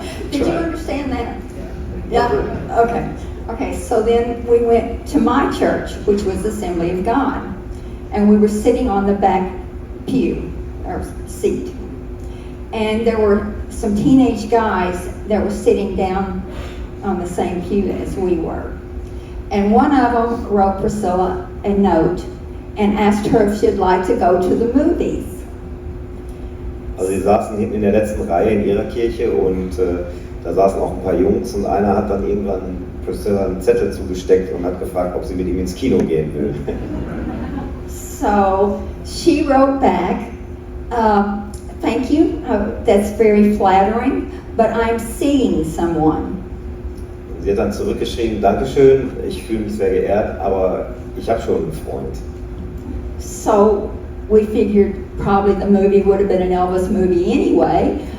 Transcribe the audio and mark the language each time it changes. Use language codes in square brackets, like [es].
[en] Did you understand that? Yeah? Okay. Okay, so then we went to my church, which was Assembly of God, and we were sitting on the back pew, or seat. And there were some teenage guys that were sitting down on the same pew as we were. And one of them wrote Priscilla a note and asked her if she'd like to go to the movies. [de] Also sie saßen hinten in der letzten Reihe in ihrer Kirche, und da saßen auch ein paar Jungs, und einer hat dann irgendwann Priscilla einen Zettel zugesteckt und hat gefragt, ob sie mit ihm ins Kino gehen will. [en] So she wrote back, thank you, that's very flattering, but I'm seeing someone. [de] Sie hat dann zurückgeschrieben, Dankeschön, ich fühle mich sehr geehrt, aber ich habe schon einen Freund. [en] So we figured probably the movie would have been an Elvis movie anyway.